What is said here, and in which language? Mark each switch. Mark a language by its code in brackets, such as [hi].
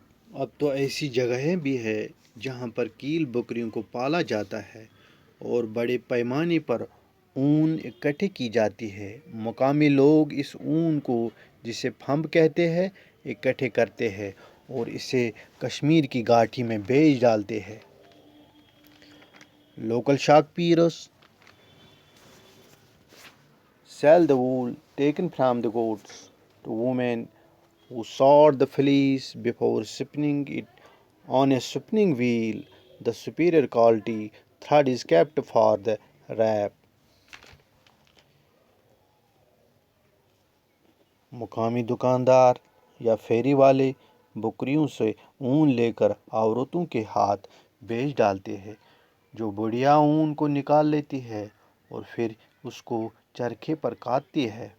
[ur] اب تو ایسی جگہیں بھی ہیں جہاں پر کیل بکریوں کو پالا جاتا ہے اور بڑے پیمانے پر اون اکٹھے کی جاتی ہے. مقامی لوگ اس اون کو جسے پھمب کہتے ہیں اکٹھے کرتے ہیں اور اسے کشمیر کی گھاٹی میں بیچ ڈالتے ہیں. [en] Local shopkeepers sell the wool taken from the goats to women who sort the fleece before spinning it on a spinning wheel. The superior quality thread is kept for the wrap. [ur] مقامی دکاندار یا پھیری والے بکریوں سے اون لے کر عورتوں کے ہاتھ بیچ ڈالتے ہیں جو بڑھیا اون کو نکال لیتی ہے اور پھر اس کو چرخے پر کاٹتی ہے.